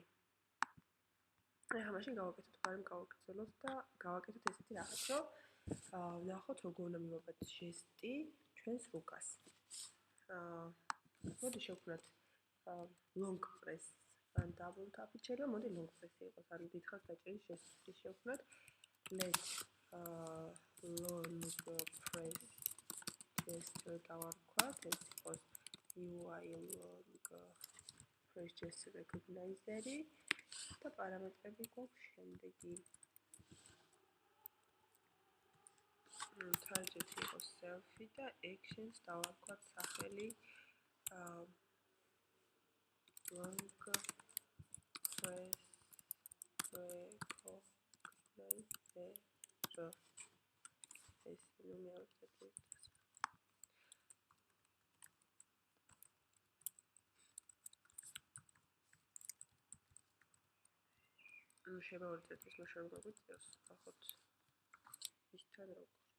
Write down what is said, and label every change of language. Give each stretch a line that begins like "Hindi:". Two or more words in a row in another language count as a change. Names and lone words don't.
Georgian: ეხლა მაშინ გავაკეთოთ ბარემ გავაგრძელოთ და გავაკეთოთ ესეთი რაღაც, რომ ვნახოთ როგორ უნდა მივაბადოთ ჟესტი ჩვენს რუკას. მოდი შევქმნათ
English: long press
Georgian: ან
English: double tap-
Georgian: ით შეიძლება მოდი
English: long press-
Georgian: ი იყოს, ან დიდხანს დაჭერის ჟესტი შევქმნათ.
English: let long press gesture
Georgian: დავარქვათ, ეს იყოს
English: UI long press gesture recognizer-
Georgian: ი და პარამეტრები გვაქვს შემდეგი. target იყოს selfie და actions დავარქვათ სახელი
English: long press recognizer.
Georgian: ეს ნუ შეიძლება ვარდეთ ეს მაშინ გაგვიწევს, ნახოთ ისთან როგორ.